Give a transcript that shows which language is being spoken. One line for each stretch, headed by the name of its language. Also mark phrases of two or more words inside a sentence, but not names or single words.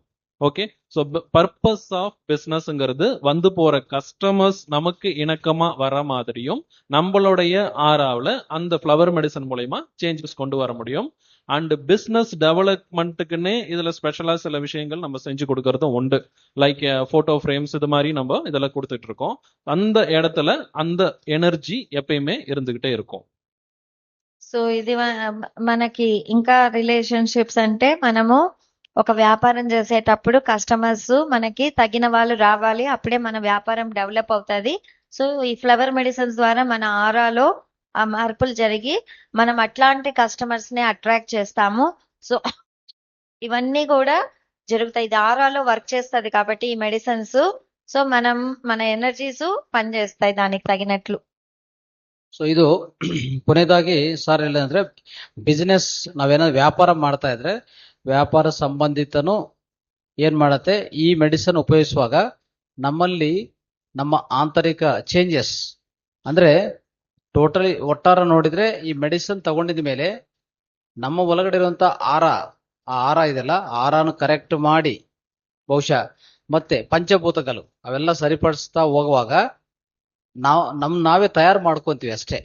English: okay, so purpose of business
Tamil: வந்து போற கஸ்டமர்ஸ் நமக்கு இணக்கமா வர மாதிரியும் நம்மளுடைய ஆறாவில் அந்த
English: flower medicine
Tamil: மூலயமா சேஞ்சஸ் கொண்டு வர முடியும்.
English: and business development
Tamil: இதுல ஸ்பெஷலா சில விஷயங்கள் நம்ம செஞ்சு கொடுக்கறதும் உண்டு.
English: like photo frames,
Tamil: இது மாதிரி நம்ம இதெல்லாம் கொடுத்துட்டு இருக்கோம். அந்த இடத்துல அந்த எனர்ஜி எப்பயுமே இருந்துகிட்டே இருக்கும்.
Telugu: సో ఇది మనకి ఇంకా రిలేషన్షిప్స్ అంటే మనము ఒక వ్యాపారం చేసేటప్పుడు కస్టమర్స్ మనకి తగిన వాళ్ళు రావాలి, అప్పుడే మన వ్యాపారం డెవలప్ అవుతుంది. సో ఈ
English: flower medicines
Telugu: ద్వారా మన ఆరాలో ఆ మార్పులు జరిగి మనం అట్లాంటి కస్టమర్స్ ని అట్రాక్ట్ చేస్తాము. సో ఇవన్నీ కూడా జరుగుతాయి. ఇది ఆరాలో వర్క్ చేస్తుంది కాబట్టి ఈ మెడిసిన్స్, సో మన ఎనర్జీస్ పనిచేస్తాయి దానికి తగినట్లు.
Kannada: ಸೊ ಇದು ಕೊನೆಯದಾಗಿ ಸರ್ ಏನಂದ್ರೆ ಬಿಸಿನೆಸ್ ನಾವೇನಾದ್ರು ವ್ಯಾಪಾರ ಮಾಡ್ತಾ ಇದ್ರೆ ವ್ಯಾಪಾರ ಸಂಬಂಧಿತನು ಏನ್ ಮಾಡತ್ತೆ, ಈ ಮೆಡಿಸಿನ್ ಉಪಯೋಗಿಸುವಾಗ ನಮ್ಮಲ್ಲಿ ನಮ್ಮ ಆಂತರಿಕ ಚೇಂಜಸ್ ಅಂದ್ರೆ ಟೋಟಲಿ ಒಟ್ಟಾರೆ ನೋಡಿದ್ರೆ ಈ ಮೆಡಿಸಿನ್ ತಗೊಂಡಿದ ಮೇಲೆ ನಮ್ಮ ಒಳಗಡೆ ಇರುವಂತ ಆ ಆರ ಇದೆಲ್ಲ ಆರಾನು ಕರೆಕ್ಟ್ ಮಾಡಿ ಬಹುಶಃ ಮತ್ತೆ ಪಂಚಭೂತಗಳು ಅವೆಲ್ಲ ಸರಿಪಡಿಸ್ತಾ ಹೋಗುವಾಗ ನಾವೇ ತಯಾರು ಮಾಡ್ಕೊಂತೀವಿ ಅಷ್ಟೇ.